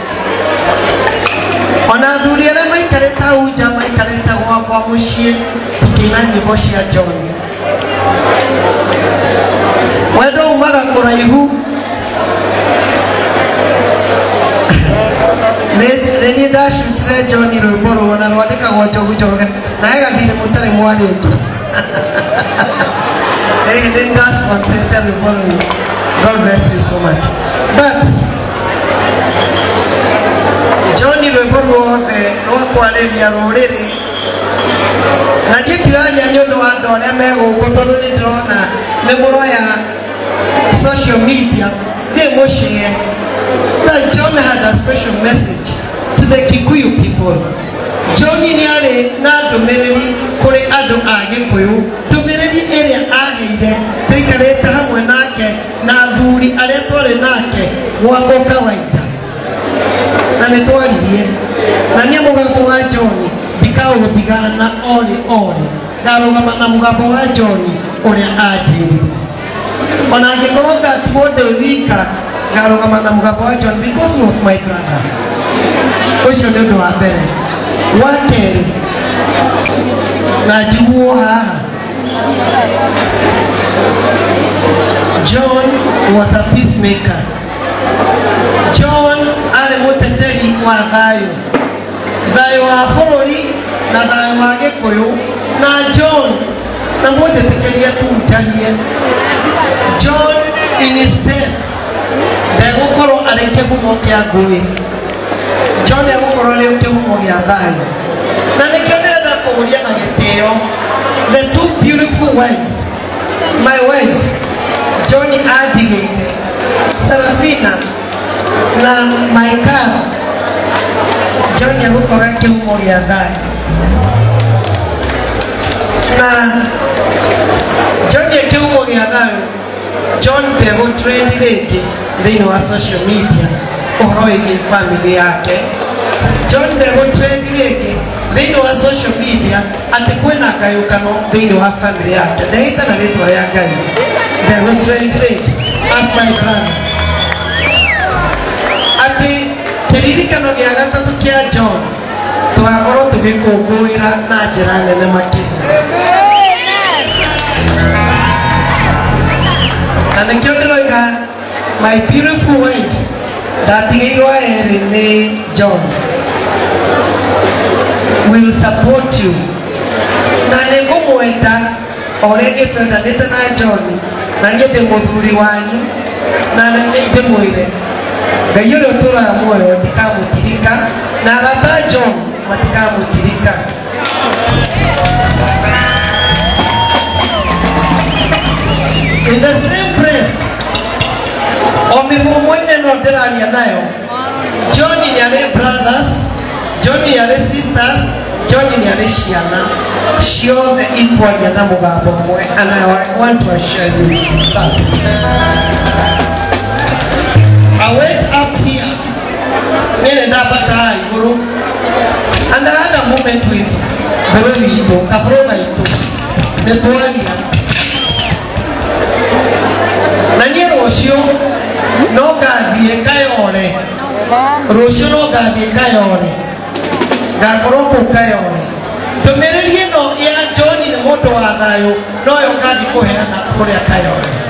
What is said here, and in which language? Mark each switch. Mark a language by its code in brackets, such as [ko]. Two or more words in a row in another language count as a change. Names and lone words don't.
[ki] Ona athuri arĩa maikarĩte hau nja maikarĩte gwakwa mũciĩ tũkĩina nyĩmbo cia John. Wendo umaga kũraihu. Nĩ ndacutire John rwĩmbo rũu na rwandĩkagwo Njoroge na he gathirĩ mũtarĩ mwarĩtwo. [en] Then that's what said the following. God bless you so much. [ki] But John rwĩmbo ruothe rwakwarĩria rũrĩrĩ na ndiĩ ndiraria nĩ ũndũ wa andũ arĩa me gũkũ tondũ nĩ ndĩrona nĩ mũroya [en] social media [ki] thiĩ mũciĩ. [en] That John had a special message to the Kikuyu people. [ki] John nĩ arĩ na ndũmĩrĩri kũrĩ andũ a Gĩkũyũ, ndũmĩrĩri ĩrĩa aheire tũikarĩte hamwe nake na athuri arĩa twarĩ nake gwakwo kawaida. Na nĩ twaririe na niĩ mũgambo wa John ndikaũthigana orĩ ndarũgama na mũgambo wa John ũrĩa anjĩrire. Ona angĩkorwo ngatigwo ndĩ wika ngarũgama na mũgambo wa John [en] because he was my brother. [ki] Ũcio nĩ ũndũ wa mbere. Wa kerĩ na njiguo haha, [en] John was a peacemaker. [ki] John arĩ mũteteri wa thayũ, thayũ wa bũrũri na thayũ wa Gĩkũyũ. Na John na mũnjĩtĩkĩrie tũhunjagie. [en] John in his death [ki] ndegũkorwo arĩ kĩhumo kĩa ngũĩ. John ndegũkorwo arĩ kĩhumo gĩa thayũ. Na nĩkĩo ndĩrenda kũũria na gĩtĩo, [en] the two beautiful wives, my wives, [ki] John andigĩire, Serafina na Maithori. John ndegũkorwo arĩ kĩhumo gĩa thayũ. Na John nĩ kĩhumo gĩa thayũ. John ndegũtrend rĩngĩ thĩinĩ wa [en] social media [ki] ũhoro wĩgiĩ family yake. John ndegũtrend rĩngĩ thĩinĩ wa [en] social media [ki] atĩ kwĩna ngayũkano thĩinĩ wa family yake. Ndehĩta na rĩtwa rĩa Ngai, ndegũtrend rĩngĩ [en] as my brother. [ki] Atĩ kĩririkano gĩa gatatũ kĩa John tũgakorwo tũgĩkũngũĩra na njĩra nene makĩria. Na nĩkĩo ndĩroiga [en] my beautiful wives [ki] ndatigĩirwo erĩ nĩ [en] John will support you. [ki] Na nĩ ngũmwenda o rĩngĩ twendanĩte na John na niĩ ndĩ mũthuri wanyu na nĩ ndĩmwĩre Ngai ũrĩa ũtũũraga muoyo ndikamũtirika na arata John matikamũtirika. [en] In the same breath, [ki] o mĩhũmũ-inĩ no ndĩraria nayo, John nĩ arĩ brothers, John nĩ arĩ sisters, John nĩ arĩ ciana ciothe ikwaria na mũgambo ũmwe. [en] And I want to assure you that I went up here [ki] nĩrĩ ndambata igũrũ [en] and I had a moment with [ki] mbere witũ kabũrũ gaitũ nĩ twaria. Na niĩ rũciũ no ngathiĩ Kayole, rũciũ no ngathiĩ Kayole, ngakorwo kũu Kayole. Ndũmĩrĩri ĩno ya John nĩ mũndũ wa thayũ noyo ngathi kũheana kũrĩa Kayole